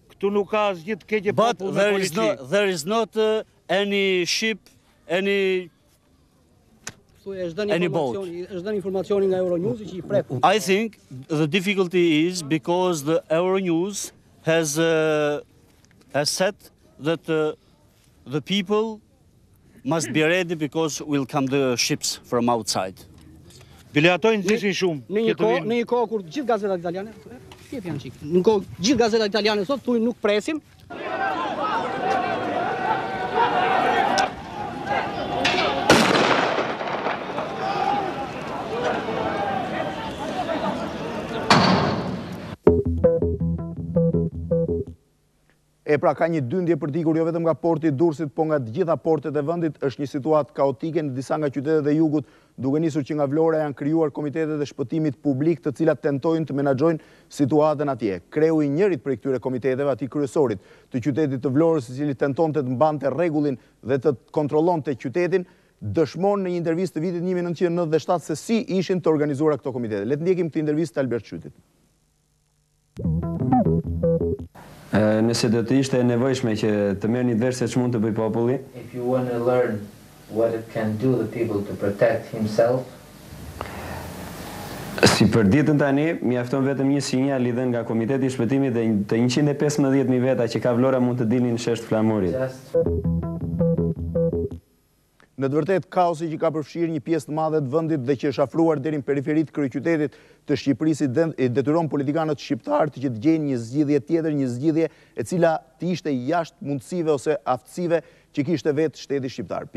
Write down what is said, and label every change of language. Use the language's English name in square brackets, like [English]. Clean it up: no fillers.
[English] But there is not any ship, any boat. I think the difficulty is because the Euronews has said that the people must be ready because will come the ships from outside. [Albanian] Në një kohë kur gjithë gazetat italiane, në kohë gjithë gazetat italiane sot thuajnë nuk presim. Pra ka një dyndje për t'ikur jo vetëm nga porti i Durrësit, po nga të gjitha portet e vendit, është një situatë kaotike në disa nga qytetet e jugut, duke nisur që nga Vlora janë krijuar komitetet e shpëtimit publik, të cilat tentojnë të menaxhojnë situatën atje. Kreu i njërit prej këtyre komiteteve, atij kryesorit të qytetit të Vlorës, i cili tentonte të mbante rregullin dhe të kontrollonte qytetin, dëshmon në një intervistë të vitit 1997 se si ishin të organizuara këto komitete. Le të ndjekim këtë intervistë të Albert Qytit. Nëse do të ishte e nevojshme që të merrni vesh se ç'mund të bëj populli. [English] If you want to learn what it can do the people to protect himself. [Albanian] Si për ditën tani, mjafton vetëm një sinjal i dhënë nga Komiteti i Shpëtimit dhe të 115.000 veta që ka vlora mund të dilnin në shesht flamurit. Në të vërtet, kaosi që ka përfshirë një pjesë të madhe të vendit dhe që është afruar deri në periferit kryeqytetit të Shqipërisë detyron politikanët shqiptarë që të gjejnë një zgjidhje tjetër, një zgjidhje e cila të ishte jashtë mundësive ose aftësive që kishte vetë shteti shqiptar.